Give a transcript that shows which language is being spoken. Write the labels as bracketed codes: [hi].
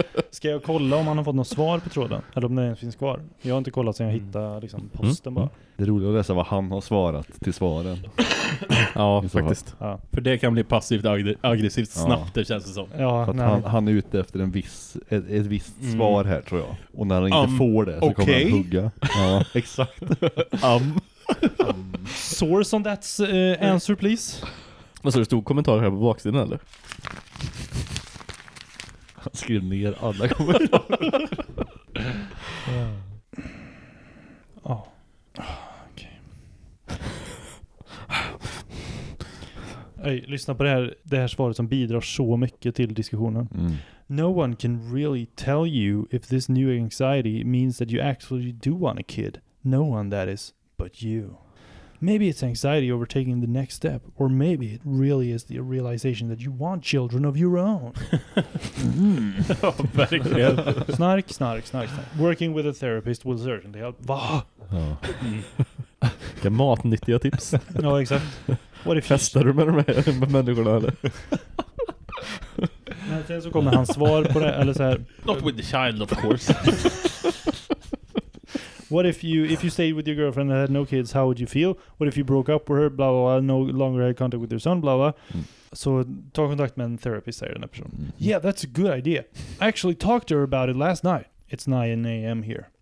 [sv] Ska jag kolla om han har fått något svar på tråden? Eller om den finns kvar? Jag har inte kollat sen jag hittade liksom posten. Mm. Bara. Det är roligt att läsa vad han har svarat till svaren. Ja, faktiskt. Ja. För det kan bli passivt aggressivt snabbt, ja. Det känns det som. Ja, han är ute efter en viss, ett visst svar här, tror jag. Och när han inte får det så okay. kommer han hugga. Ja, exakt. [en] Source on that answer, please. [sv] Vad sa du? Stod kommentar här på baksidan, eller? Han skrev ner alla kommentarer. Ja. Okej. Lyssna på det här svaret som bidrar så mycket till diskussionen. Mm. [en] No one can really tell you if this new anxiety means that you actually do want a kid. No one, that is, but you. Maybe it's anxiety over taking the next step, or maybe it really is the realization that you want children of your own. [sv] Mm. Verkligen. Snark, snark, snark, snark. [en] Working with a therapist will certainly help. [sv] Va? Ja. Vilka matnyttiga tips. Ja, exakt. Vad festar du med de här med människorna, eller? Men sen så kommer han svar på det, eller så här. [en] Not with the child, of course. What if you stayed with your girlfriend and had no kids, how would you feel? What if you broke up with her, blah, blah, blah, no longer had contact with your son, blah, blah. [sv] So, ta kontakt med en therapist, säger den här personen. [en] Yeah, that's a good idea. I actually talked to her about it last night. It's 9 a.m. here.